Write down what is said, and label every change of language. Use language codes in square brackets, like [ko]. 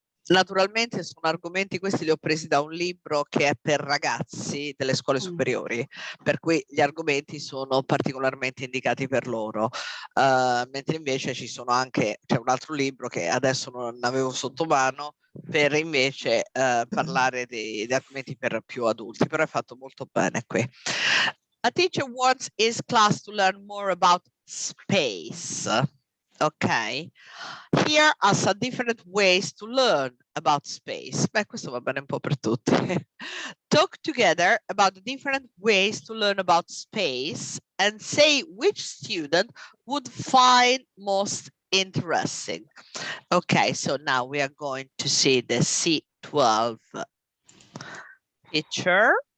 [it] Naturalmente sono argomenti, questi li ho presi da un libro che è per ragazzi delle scuole superiori, per cui gli argomenti sono particolarmente indicati per loro, mentre invece c'è un altro libro che adesso non avevo sotto mano per invece parlare di argomenti per più adulti, però è fatto molto bene qui. [en] A teacher wants his class to learn more about space. Ok, here are some different ways to learn about space. [it] Beh, questo va bene un po' per tutti. [en] Talk together about the different ways to learn about space and say which student would find most interesting. Okay, so now we are going to see the C12 picture.